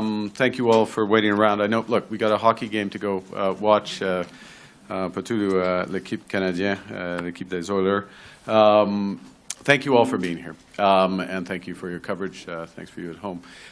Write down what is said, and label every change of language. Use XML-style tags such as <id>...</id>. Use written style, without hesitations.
<en>Thank you all for waiting around. I know, look, we got a hockey game to go watch.</en> <fr>Partout l'équipe canadienne, l'équipe des Oilers.</fr> <en>Thank you all for being here, and thank you for your coverage. Thanks for you at home.</en>